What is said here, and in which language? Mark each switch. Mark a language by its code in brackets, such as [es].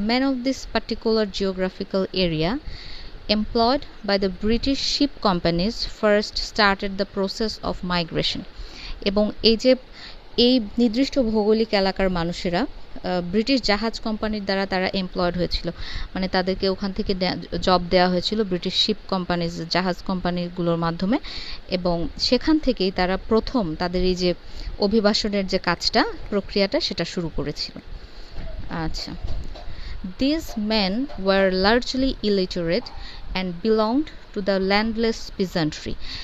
[en] Man of this particular geographical area employed by the British ship companies first started the process of migration. [bn] এবং এই নির্দিষ্ট ভৌগোলিক এলাকার মানুষেরা ব্রিটিশ জাহাজ কোম্পানির দ্বারা তারা এমপ্লয়েড হয়েছিল, মানে তাদেরকে ওখান থেকে জব দেওয়া হয়েছিল ব্রিটিশ শিপ কোম্পানিজ, জাহাজ কোম্পানিগুলোর মাধ্যমে, এবং সেখান থেকেই তারা প্রথম তাদের এই যে অভিবাসনের যে কাজটা, প্রক্রিয়াটা, সেটা শুরু করেছিল। [en] আচ্ছা, these men were largely illiterate and belonged to the landless peasantry.